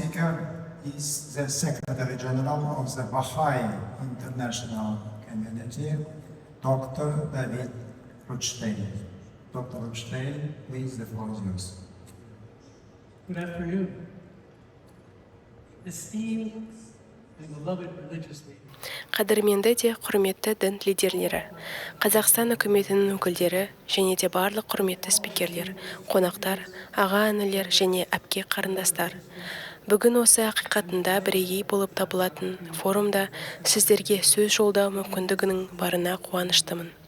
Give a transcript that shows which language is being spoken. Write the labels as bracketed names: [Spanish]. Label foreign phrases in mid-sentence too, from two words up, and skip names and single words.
[English] speaker is the Secretary General of the Baha'i International Community, Dr. David Rutstein. Dr. Rutstein, please, the floor is yours. Good afternoon. Esteemed and beloved religious leaders. [Kazakh] Қадірменді де құрметті дін лидерлері, Қазақстан үкіметінің өкілдері және де барлық құрметті спикерлер, қонақтар, аға-інілер және әпке қарындастар. Бүгін осы ақиқатында бірегей болып табылатын форумда сіздерге сөз жолдау мүмкіндігінің барына қуаныштымын.